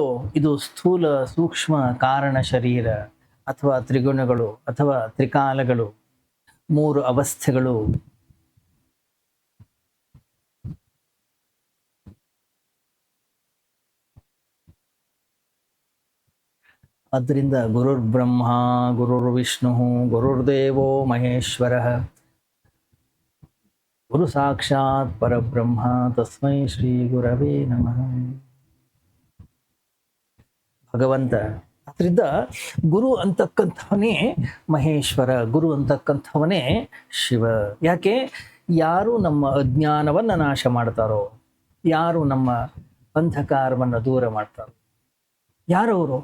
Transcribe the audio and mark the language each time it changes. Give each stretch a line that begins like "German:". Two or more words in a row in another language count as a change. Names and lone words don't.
Kannada: ಇದು ಸ್ಥೂಲ ಸೂಕ್ಷ್ಮ ಕಾರಣ ಶರೀರ ಅಥವಾ ತ್ರಿಗುಣಗಳು ಅಥವಾ ತ್ರಿಕಾಲಗಳು, ಮೂರು ಅವಸ್ಥೆಗಳು.
Sanskrit: ಅದರಿಂದ ಗುರುರ್ ಬ್ರಹ್ಮ ಗುರುರ್ ವಿಷ್ಣು ಗುರುರ್ದೇವೋ ಮಹೇಶ್ವರ, ಗುರು ಸಾಕ್ಷಾತ್ ಪರಬ್ರಹ್ಮ ತಸ್ಮೈ ಶ್ರೀ ಗುರವೇ ನಮಃ.
Kannada: ಭಗವಂತ. ಅದರಿಂದ ಗುರು ಅಂತಕ್ಕಂಥವನೇ ಮಹೇಶ್ವರ, ಗುರು ಅಂತಕ್ಕಂಥವನೇ ಶಿವ. ಯಾಕೆ? ಯಾರು ನಮ್ಮ ಅಜ್ಞಾನವನ್ನು ನಾಶ ಮಾಡ್ತಾರೋ, ಯಾರು ನಮ್ಮ ಅಂಧಕಾರವನ್ನು ದೂರ ಮಾಡ್ತಾರೋ, ಯಾರವರು?